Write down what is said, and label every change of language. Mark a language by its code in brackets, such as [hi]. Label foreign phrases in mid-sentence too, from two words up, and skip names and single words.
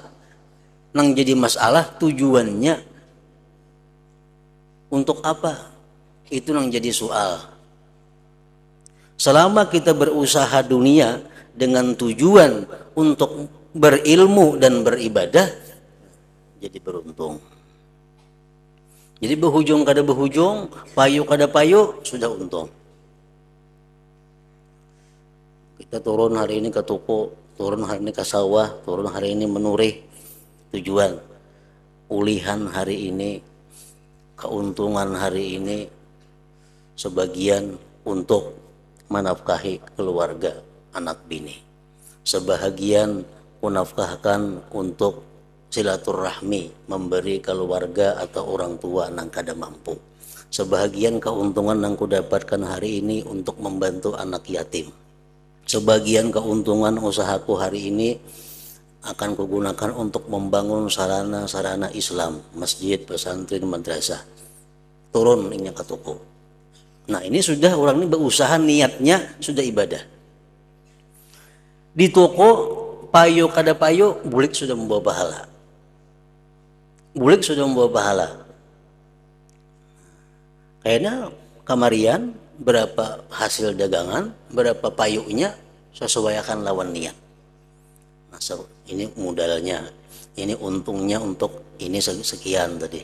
[bjn] Nang jadi masalah tujuannya untuk apa? Itu nang jadi soal. [id] Selama kita berusaha dunia dengan tujuan untuk berilmu dan beribadah, jadi beruntung. [bjn] Jadi berhujung kada berhujung, payu kada payu, sudah untung. [id] Kita turun hari ini ke toko, turun hari ini ke sawah, turun hari ini menurih, tujuan ulihan hari ini, keuntungan hari ini, sebagian untuk menafkahi keluarga anak bini, sebahagian kunafkahkan untuk silaturahmi, memberi keluarga atau orang tua nang kada mampu, sebahagian keuntungan nang kudapatkan hari ini untuk membantu anak yatim, sebagian keuntungan usahaku hari ini akan kugunakan untuk membangun sarana-sarana Islam, masjid, pesantren, madrasah. Turun ini ke toko. Nah ini sudah orang ini berusaha, niatnya sudah ibadah. [bjn] Di toko payu kada payu, bulik sudah membawa pahala. Bulik sudah membawa pahala. Kayaknya kamarian berapa hasil dagangan, berapa payunya, sesuaikan lawan niat. [id] Nah, ini modalnya, ini untungnya untuk ini sekian tadi.